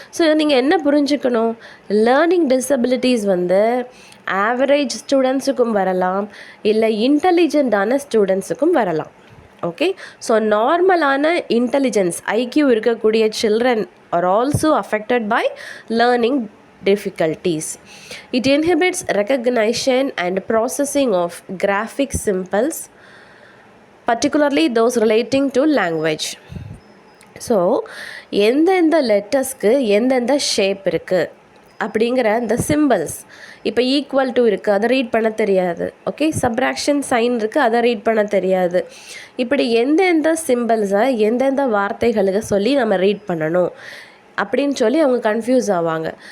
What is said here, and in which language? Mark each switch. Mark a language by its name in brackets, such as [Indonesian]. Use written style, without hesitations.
[Tamil] So நீங்கள் என்ன புரிஞ்சுக்கணும், லேர்னிங் டிசபிலிட்டிஸ் வந்து ஆவரேஜ் ஸ்டூடெண்ட்ஸுக்கும் வரலாம், இல்லை இன்டெலிஜென்ட்டான ஸ்டூடெண்ட்ஸுக்கும் வரலாம். [English] Okay, so நார்மலான intelligence IQ இருக்கக்கூடிய children are also affected by learning difficulties. It inhibits recognition and processing of graphic symbols, particularly those relating to language. [Tamil] So எந்தெந்த லெட்டர்ஸ்க்கு எந்தெந்த ஷேப் இருக்குது அப்படிங்கிற அந்த சிம்பிள்ஸ், இப்போ ஈக்குவல் டு இருக்குது, அதை ரீட் பண்ண தெரியாது. ஓகே, சப்ராக்ஷன் சைன் இருக்குது, அதை ரீட் பண்ண தெரியாது. இப்படி எந்தெந்த சிம்பிள்ஸை எந்தெந்த வார்த்தைகளுக்கு சொல்லி நம்ம ரீட் பண்ணணும் அப்படின்னு சொல்லி அவங்க கன்ஃபியூஸ் ஆவாங்க.